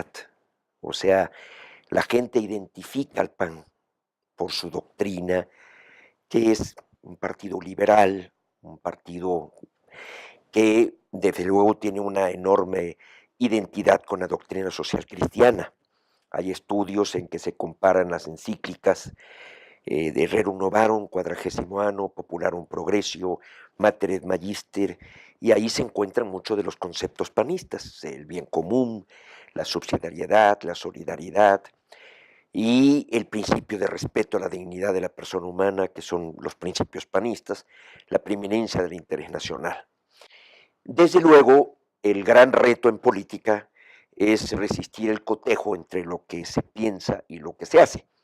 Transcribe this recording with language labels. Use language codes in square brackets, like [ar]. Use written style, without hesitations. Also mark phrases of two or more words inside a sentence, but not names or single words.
[es] O sea, la gente identifica al PAN por su doctrina, que es un partido liberal, un partido que desde luego tiene una enorme identidad con la doctrina social cristiana. Hay estudios en que se comparan las encíclicas de Rerum Novarum, Quadragesimo Anno, Popularum Progressio, Mater et Magister, y ahí se encuentran muchos de los conceptos panistas, el bien común, la subsidiariedad, la solidaridad y el principio de respeto a la dignidad de la persona humana, que son los principios panistas, la preeminencia del interés nacional. Desde luego, el gran reto en política es resistir el cotejo entre lo que se piensa y lo que se hace.